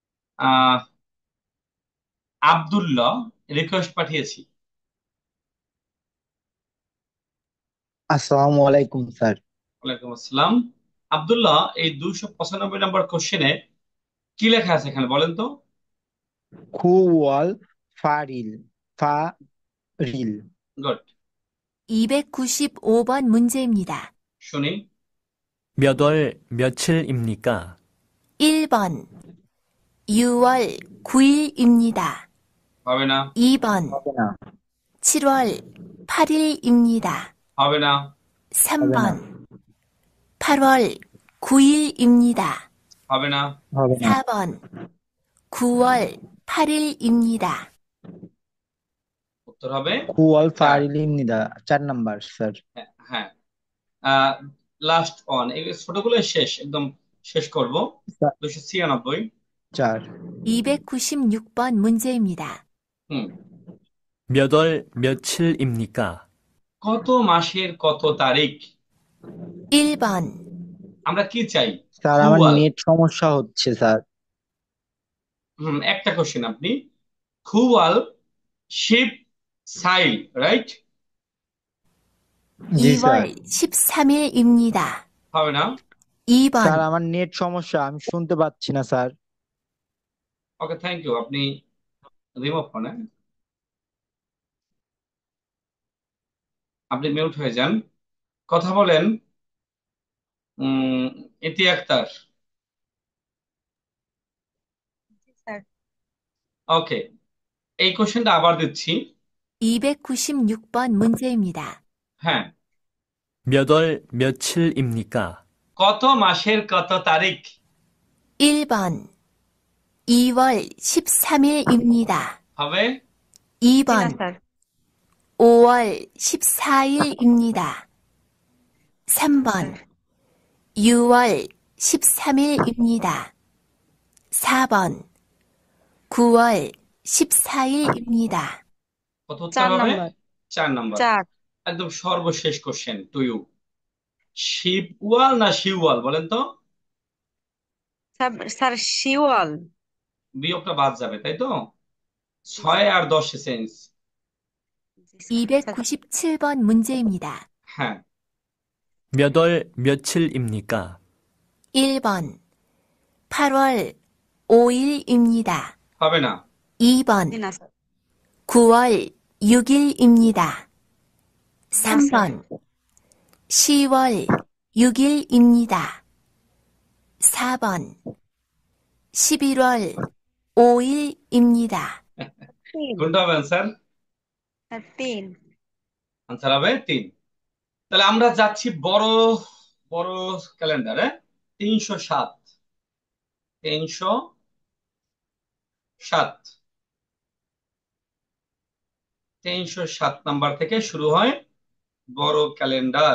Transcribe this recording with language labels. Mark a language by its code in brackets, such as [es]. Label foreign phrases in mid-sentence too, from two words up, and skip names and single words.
[bn] আহ আব্দুল্লাহ রিকোয়েস্ট পাঠিয়েছি। [ar] السلام عليكم স্যার। وعليكم السلام. [bn] আব্দুল্লাহ, এই 295 নম্বর কোশ্চেনে কি লেখা আছে এখানে বলেন তো? [ko] 구월 팔일 팔일. [bn] গুড। [ko] 295번 문제입니다. [bn] শুনি। [ko] 몇 월 며칠입니까? 1번 6월 9일입니다. [bn] হবে না। [ko] 2번 [bn] হবে না [ko] 7월 8일입니다. [bn] হবে না। [ko] 3번 8월 9일입니다. [bn] হবে না। হবে না [ko] 4번 9월 8일입니다. [bn] উত্তর হবে খুওয়াল 4। [ko] 팔일입니다 [bn] 4 নাম্বার স্যার। হ্যাঁ, হ্যাঁ। লাস্ট ওয়ান, এই ছোটগুলো শেষ, একদম শেষ করব। 296। 4 [ko] 296번 문제입니다. [bn] হুম। [ko] 몇 월 며칠입니까? [bn] কত মাসের কত তারিখ? [ko] 1번 [bn] আমরা কি চাই? স্যার আমার খুয়াল। নেট সমস্যা হচ্ছে স্যার। একটা কোশ্চেন আপনি, [ko] 구월 십사일, [bn] রাইট? জি স্যার। [ko] 2월 13일입니다. [bn] হবে না। [ko] 2번 [bn] স্যার আমার নেট সমস্যা, আমি শুনতে পাচ্ছি না স্যার। ওকে, [en] thank you. [bn] আপনি রিমুভ করেন, আপনি মিউট হয়ে যান, কথা বলেন। ইতি আক্তার। স্যার ওকে, এই কোশ্চেনটা আবার দিচ্ছি। [ko] 296번 문제입니다. [bn] হ্যাঁ, [ko] 몇 월 며칠입니까? [bn] কত মাসের কত তারিখ? [ko] 1번 2월 13일입니다. [bn] হবে [ko] 2번 [bn] না স্যার [ko] 5월 14일입니다. 3번 6월 13일입니다. 4번 9월 14일입니다. [bn] কত উত্তর 4 হবে? নাম্বার 4 নাম্বার। 4 একদম সর্বশেষ কোশ্চেন [en] to you. [bn] শিবওয়াল না শিওয়াল বলেন তো? স্যার শিওয়াল। বিয়োগটা বাদ যাবে, তাই তো? 6 আর 10 চেঞ্জ। [ko] 297번 문제입니다. [bn] হ্যাঁ, [ko] 몇 월 며칠입니까? 1번 8월 5일입니다. [bn] হবে না। [ko] 2번 [bn] না স্যার [ko] 9월 6일입니다. [bn] না স্যার [ko] 3번 10월 6일입니다. 4번 11월 5일입니다. [bn] 3 কোনটা হবে অ্যান্সার? স্যার 3 আনসার হবে 3। তাহলে আমরা যাচ্ছি বড় বড় ক্যালেন্ডারে। 307 307 307 নাম্বার থেকে শুরু হয় বড় ক্যালেন্ডার।